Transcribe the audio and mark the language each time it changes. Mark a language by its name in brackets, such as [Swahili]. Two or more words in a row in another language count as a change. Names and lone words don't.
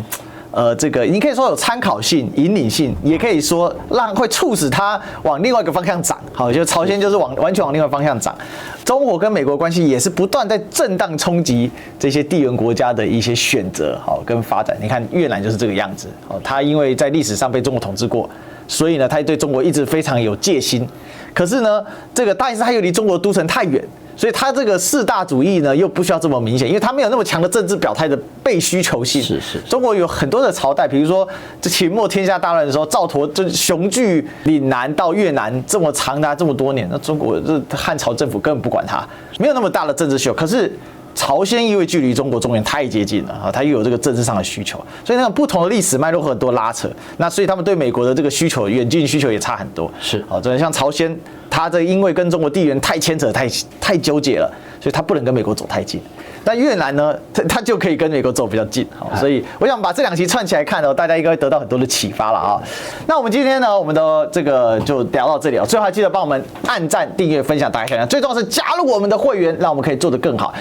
[Chinese] 這個你可以說有參考性、引領性，也可以說會促使它往另外一個方向漲。好，就朝鮮就是完全往另外一個方向漲。中國跟美國關係也是不斷在震盪衝擊這些地緣國家的一些選擇，好跟發展。你看越南就是這個樣子，好，它因為在歷史上被中國統治過，所以呢，它對中國一直非常有戒心。可是呢，但是它又離中国都城太遠。所以他這個四大主義呢，又不需要這麼明显，因為他沒有那麼強的政治表態的被需求性。是。中國有很多的朝代，比如說這秦末天下大亂的时候，趙佗就雄踞嶺南到越南這麼長達這麼多年，那中國這漢朝政府根本不管他，沒有那麼大的政治需求。可是朝鮮因為距離中國中原太接近了啊，它又有這個政治上的需求，所以那種不同的歷史脈絡很多拉扯。那所以他們對美國的這個需求，遠近需求也差很多。是。好，这像朝鮮。他这因為跟中國地緣太牽扯、太糾結了，所以他不能跟美國走太近。但越南呢，他就可以跟美國走比較近。好，所以我想把這兩期串起來看，大家應該會得到很多的啟發了啊。那我們今天呢，我們的這個就聊到這裡了。最後還記得幫我們按讚、訂閱、分享、打開小鈴鐺，最重要是加入我們的會員，讓我們可以做得更好。